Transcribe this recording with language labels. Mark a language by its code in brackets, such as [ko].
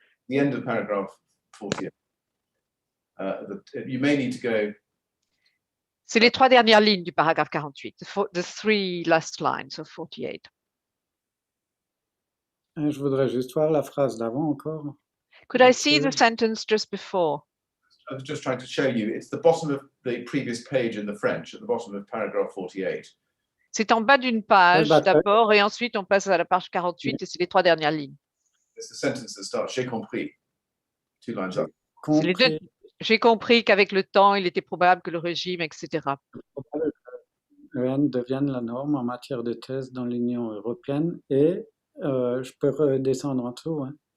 [en] The end of paragraph 48. You may need to go. [fr] C'est les 3 dernières lignes du paragraphe 48. [en] The 3 last lines of 48. [fr] Je voudrais juste voir la phrase d'avant encore. [en] Could I see the sentence just before? I was just trying to show you. It's the bottom of the previous page in the French, at the bottom of paragraph 48. [fr] C'est en bas d'une page d'abord et ensuite on passe à la page 48 et c'est les 3 dernières lignes. [en] It's the sentence that starts, [fr] j'ai compris. [en] 2 lines up. [fr] J'ai compris qu'avec le temps, il était probable que le régime, etc. Devienne la norme en matière de tests dans l'Union européenne et je peux redescendre en dessous. Hein.